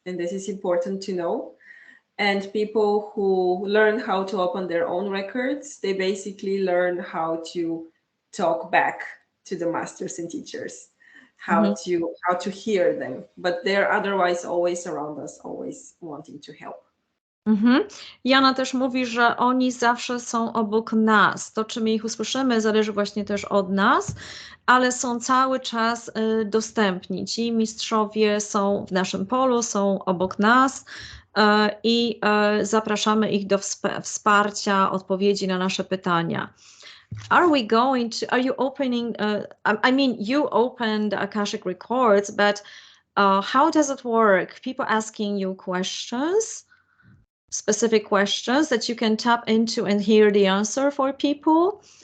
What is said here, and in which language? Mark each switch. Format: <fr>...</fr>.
<en>And this is important to know. And people who learn how to open their own records, they basically learn how to talk back to the masters and teachers, how to hear them. But they're otherwise always around us, always wanting to help.</en> <pl>Jana też mówi, że oni zawsze są obok nas. To, czy my ich usłyszymy, zależy właśnie też od nas, ale są cały czas dostępni. Ci mistrzowie są w naszym polu, są obok nas i zapraszamy ich do wsparcia, odpowiedzi na nasze pytania.</pl> <en>Are you opening, I mean, you opened Akashic Records, but how does it work? People asking you questions? Specific questions that you can tap into and hear the answer for people.</en>